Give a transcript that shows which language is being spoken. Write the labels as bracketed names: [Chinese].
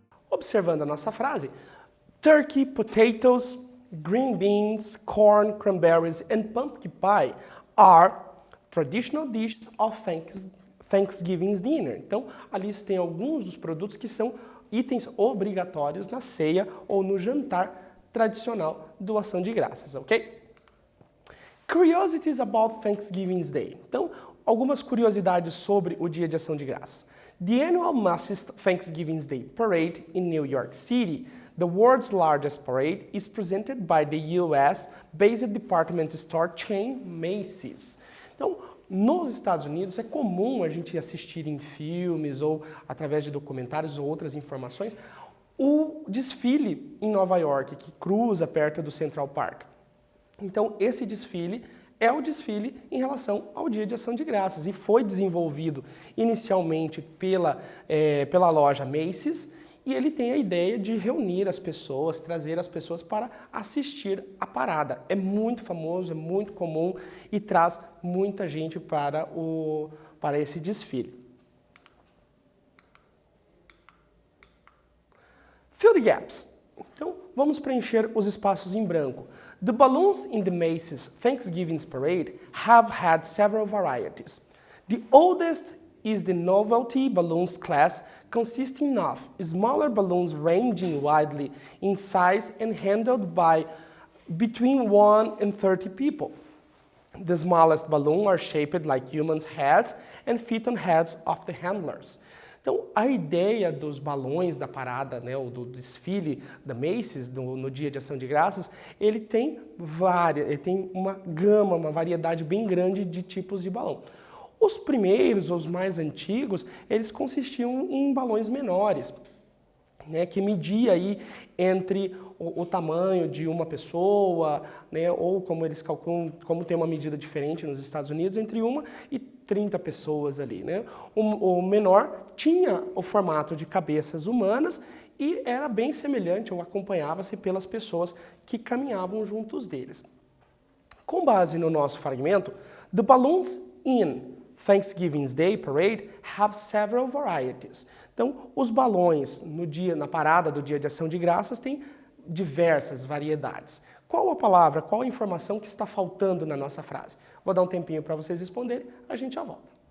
[Portuguese] Observando a nossa frase, [English] turkey, potatoes, green beans, corn, cranberries and pumpkin pie are traditional dishes of Thanksgiving's dinner. [Portuguese] Então, ali tem alguns dos produtos que são itens obrigatórios na ceia ou no jantar tradicional do Ação de Graças, ok? [English] Curiosities about Thanksgiving Day. [Portuguese] Então, algumas curiosidades sobre o Dia de Ação de Graças. [English] The annual Macy's Thanksgiving Day Parade in New York City, the world's largest parade, is presented by the US-based department store chain Macy's. [Portuguese] Então, nos Estados Unidos é comum a gente assistir em filmes ou através de documentários ou outras informações o desfile em Nova York, que cruza perto do Central Park. Então, esse desfile é o desfile em relação ao Dia de Ação de Graças e foi desenvolvido inicialmente pela loja Macy's e ele tem a ideia de reunir as pessoas, trazer as pessoas para assistir a parada. É muito famoso, é muito comum e traz muita gente para esse desfile. [English] Fill the gaps. [Portuguese] Então, vamos preencher os espaços em branco. [English] The balloons in the Macy's Thanksgiving Parade have had several varieties. The oldest is the novelty balloons class, consisting of smaller balloons ranging widely in size and handled by between 1 and 30 people. The smallest balloons are shaped like humans' heads and fit on heads of the handlers. [Portuguese] Então, a ideia dos balões da parada, né, ou do desfile da Macy's no Dia de Ação de Graças, ele tem uma gama, uma variedade bem grande de tipos de balão. Os primeiros, os mais antigos, eles consistiam em balões menores, né, que media aí entre o tamanho de uma pessoa, né, ou como eles calculam, como tem uma medida diferente nos Estados Unidos, entre 1 e 30 pessoas ali, né? O menor tinha o formato de cabeças humanas e era bem semelhante ou acompanhava-se pelas pessoas que caminhavam juntos deles. Com base no nosso fragmento, [English] the balloons in Thanksgiving Day Parade have several varieties. [Portuguese] Então, os balões na parada do Dia de Ação de Graças têm diversas variedades. Qual a palavra, qual a informação que está faltando na nossa frase? Vou dar um tempinho para vocês responderem, a gente já volta.